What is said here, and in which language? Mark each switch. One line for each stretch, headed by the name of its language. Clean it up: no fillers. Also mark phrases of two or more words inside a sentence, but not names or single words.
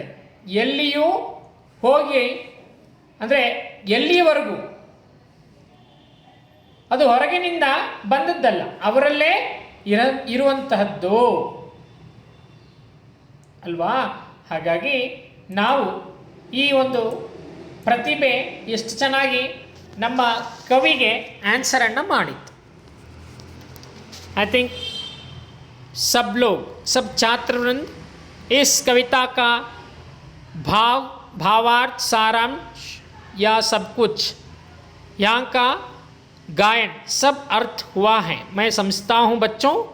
Kannada: ಎಲ್ಲಿಯೂ ಹೋಗಿ, ಅಂದರೆ ಎಲ್ಲಿಯವರೆಗೂ ಅದು ಹೊರಗಿನಿಂದ ಬಂದದ್ದಲ್ಲ, ಅವರಲ್ಲೇ ಇರುವಂತಹದ್ದು ಅಲ್ವಾ. ಹಾಗಾಗಿ ನಾವು ಈ ಒಂದು ಪ್ರತಿಭೆ ಎಷ್ಟು ಚೆನ್ನಾಗಿ ನಮ್ಮ ಕವಿಗೆ ಆನ್ಸರನ್ನು ಮಾಡಿತ್ತು.
English: I think
Hindi: सब लोग, सब छात्र वृंद इस कविता का भावार्थ, सारांश या सब कुछ यहाँ का गायन सब अर्थ हुआ है। मैं समझता हूँ बच्चों।